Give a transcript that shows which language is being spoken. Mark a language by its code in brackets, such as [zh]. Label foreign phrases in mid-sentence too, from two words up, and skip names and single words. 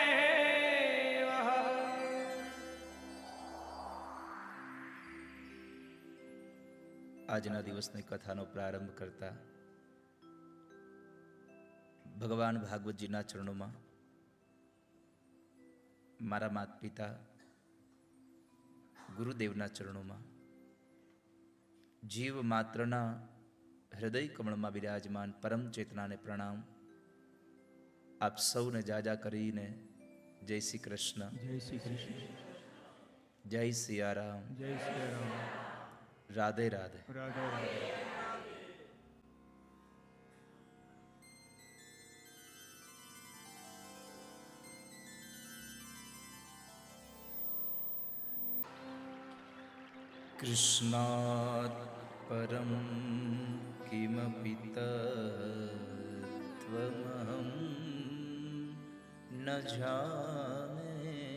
[gu] આજના દિવસની કથાનો પ્રારંભ કરતા ભગવાન ભાગવતજીના ચરણોમાં મારા માતા પિતા ગુરુદેવના ચરણોમાં જીવ માત્રના હૃદય કમળમાં બિરાજમાન પરમ ચેતનાને પ્રણામ. આપ સૌને જાજા કરીને જય શ્રી કૃષ્ણ, [hi] जय श्री कृष्ण। [gu] જય સિયારામ, [hi] जय श्री राम। [gu] રાધે રાધે. [hi] राधे राधे। [sa] कृष्णात् परं किमपि तत्त्वमहं न जाने।